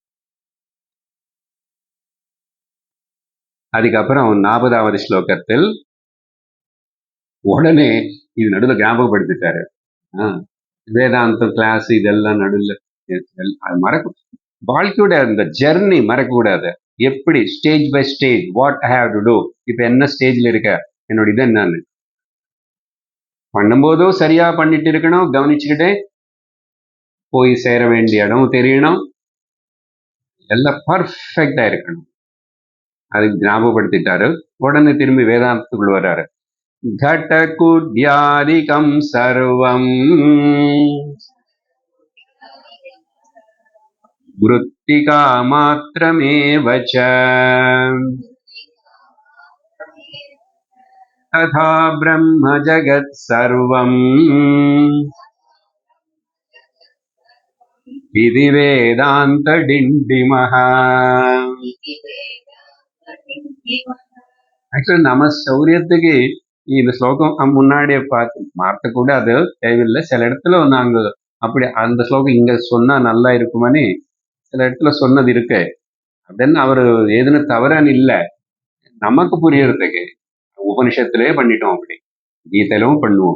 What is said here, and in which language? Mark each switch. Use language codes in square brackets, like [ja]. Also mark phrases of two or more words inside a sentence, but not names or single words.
[ta] அதுக்கப்புறம் 40வது ஸ்லோகத்தில் உடனே இது நடுவில் ஞாபகப்படுத்திட்டாரு. வேதாந்த கிளாஸ் இதெல்லாம் நடுவில் அது மறக்க, வாழ்க்கையோட அந்த ஜெர்னி மறக்கக்கூடாது. [en] எப்படி stage by stage what I have to do. [ta] இப்ப என்ன ஸ்டேஜ்ல இருக்க, என்னோட இது என்னன்னு பண்ணும்போதும் சரியா பண்ணிட்டு இருக்கணும், கவனிச்சுக்கிட்டே போய் சேர வேண்டிய இடம் தெரியணும், எல்லாம் பர்ஃபெக்டா இருக்கணும். அது ஞாபகப்படுத்திட்டாரு. உடனே திரும்பி வேதாந்தத்துக்குள்ள வர்றாரு. [sa] घटकुड्यादिकं सर्वं मृत्तिका मात्रमेव च तथा ब्रह्म जगत् सर्वम् इति वेदान्तडिण्डिमः. [ta] ஆக்சுவலி நம்ம சௌரியத்துக்கு இந்த ஸ்லோகம் முன்னாடியே பார்த்து மாற்றக்கூட அது தேவையில்லை. சில இடத்துல நாங்க அப்படி அந்த ஸ்லோகம் இங்க சொன்னா நல்லா இருக்குமானே சில இடத்துல சொன்னது இருக்கு. அப்படின்னு அவரு எதுன்னு தவறான்னு இல்லை, நமக்கு புரியறதுக்கு உபனிஷத்திலே பண்ணிட்டோம், அப்படி கீதையிலும் பண்ணுவோம்.